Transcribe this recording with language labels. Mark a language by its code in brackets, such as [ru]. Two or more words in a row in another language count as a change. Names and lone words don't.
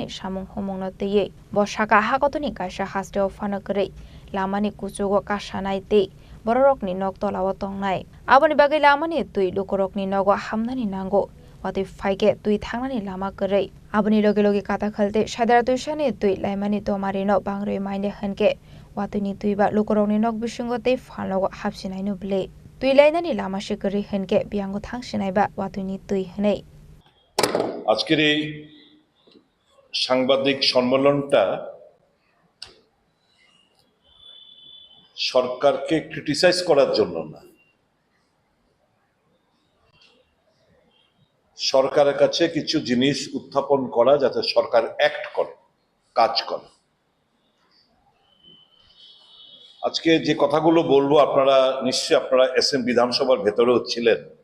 [trp] samung homongno teye bo saka hakotoni kaisa hasra fana kre lamani kujogo kasanai te bororokni nok tolawo tongnai aboni bagai lamani tui lokorokni nogo hamnani nango wati faike tui thangnani lama kre aboni loge loge kata khalte sadara tuisani tui laimani tomarino bangroi maine hanke watuni tui ba lokorokni nok bisingote phalogo hapsinainu ble tui lainani lama sikri hanke biango thangsinai ba watuni tui hanei [bn] আজকের এই সাংবাদিক সম্মেলনটা সরকারকে ক্রিটিসাইজ করার জন্য না সরকারের কাছে কিছু জিনিস উত্থাপন করা যাতে সরকার অ্যাক্ট করে কাজ করে আজকে যে কথাগুলো বলবো আপনারা নিশ্চয়ই আপনারা এসএম বিধানসভার ভেতরেও ছিলেন